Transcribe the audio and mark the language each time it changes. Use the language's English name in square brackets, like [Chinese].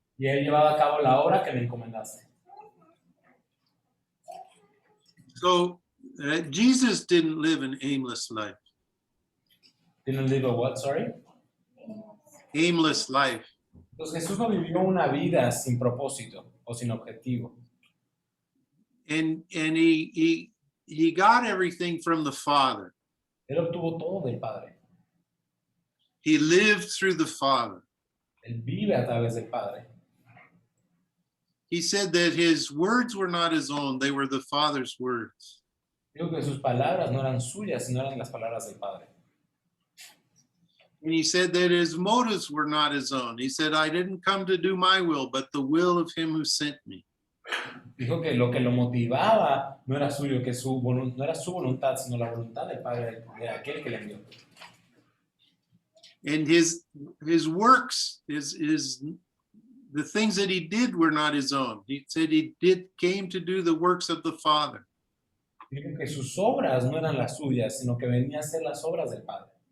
[Spanish] y he llevado a cabo la obra que me encomendaste. [English] So Jesus didn't live an aimless life. Didn't live a what, sorry? Aimless life. [Spanish] Entonces Jesús no vivió una vida sin propósito o sin objetivo. [English] And he got everything from the Father. [Spanish] Él obtuvo todo del Padre. [English] He lived through the Father. [Spanish] Él vive a través del Padre. [English] He said that his words were not his own, they were the Father's words. [Spanish] Digo que sus palabras no eran suyas, sino eran las palabras del Padre. [English] And he said that his motives were not his own. He said, I didn't come to do my will, but the will of him who sent me. [Spanish] Dijo que lo motivaba no era suyo, que no era su voluntad, sino la voluntad del Padre, de aquel que le envió. [English] And his works, the things that he did were not his own. He said he came to do the works of the Father. [Spanish] Dijo que sus obras no eran las suyas, sino que venía a ser las obras del Padre.